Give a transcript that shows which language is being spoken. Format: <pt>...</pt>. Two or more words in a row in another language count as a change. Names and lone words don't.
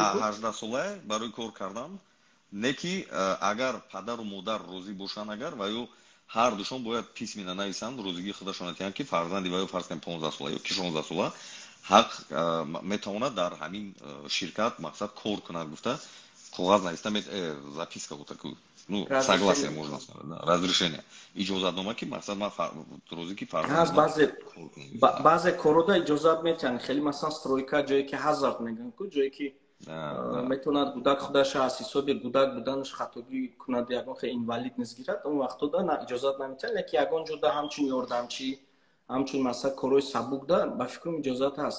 <tg>18 сола барои кор кардан, не ки агар падару модар розӣ бошанд, агар ва ё ҳар душон бояд письменно нависанд, розигии худашона диҳанд ки фарзанди ва ё фарз кунем 15 сола ё ки 16 сола ҳақ метавонад дар ҳамин ширкат мақсад кор кунад гуфта коғаз нависта</tg> <ru>записка вот такую, ну, согласие можно сказать, да, разрешение,</ru> <tg>иҷозатнома ки мақсад ман розӣ ки фарзанд баъзе корода иҷозат метиҳанд, хеле масалан стройка ҷое ки ҳазард мегӯянд ку ҷое ки метавонад гудак худаша аз ҳисоби гудак буданаш хатогӣ кунад, ягон хеле инвалид низ гирад, он вақтода иҷозат наметиҳанд, лекин ягон ҷода ҳамчун ёрдамчӣ, ҳамчун масъала корои сабукда ба фикрам иҷозат ҳаст.</tg>